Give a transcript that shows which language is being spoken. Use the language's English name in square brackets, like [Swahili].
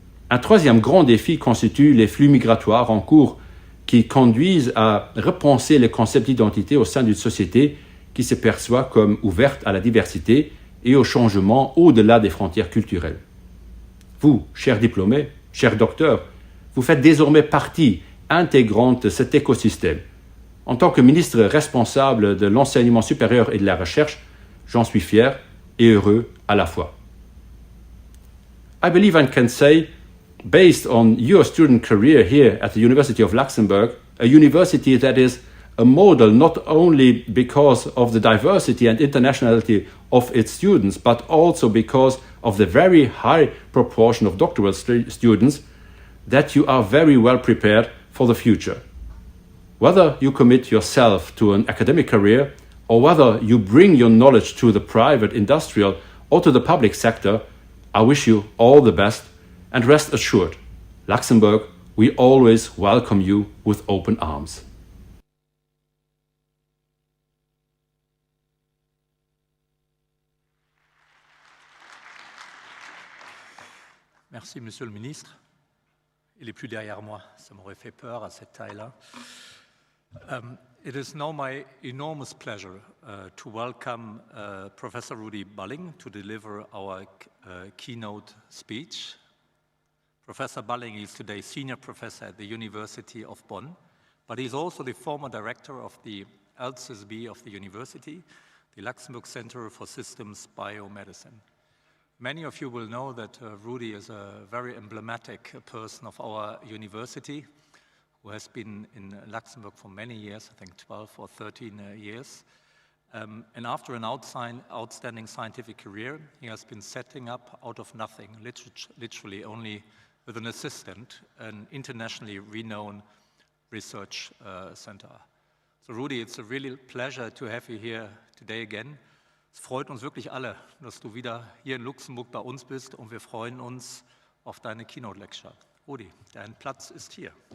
[French] Un troisième grand défi constitue les flux migratoires en cours qui conduisent à repenser le concept d'identité au sein d'une société qui se perçoit comme ouverte à la diversité et au changement au-delà des frontières culturelles. Vous, chers diplômés, chers docteurs, vous faites désormais partie intégrante de cet écosystème. En tant que ministre responsable de l'enseignement supérieur et de la recherche, j'en suis fier et heureux à la fois. [English] I believe I can say, based on your student career here at the University of Luxembourg, a university that is a model not only because of the diversity and internationality of its students, but also because of the very high proportion of doctoral students, that you are very well prepared for the future. Whether you commit yourself to an academic career or whether you bring your knowledge to the private, industrial or to the public sector, I wish you all the best and rest assured, Luxembourg, we always welcome you with open arms. [French] Merci, Monsieur le Ministre. Il est plus derrière moi, ça m'aurait fait peur à cette taille-là. [English] It is now my enormous pleasure to welcome Professor Rudi Balling to deliver our keynote speech. Professor Balling is today Senior Professor at the University of Bonn, but he's also the former Director of the LCSB of the University, the Luxembourg Center for Systems Biomedicine. Many of you will know that Rudi is a very emblematic person of our university, who has been in Luxembourg for many years, I think 12 or 13 years. And after an outstanding scientific career, he has been setting up out of nothing, literally only with an assistant, an internationally renowned research center. So Rudi, it's a real pleasure to have you here today again. [German] Es freut uns wirklich alle, dass du wieder hier in Luxemburg bei uns bist und wir freuen uns auf deine Keynote Lecture. Rudi, dein Platz ist hier.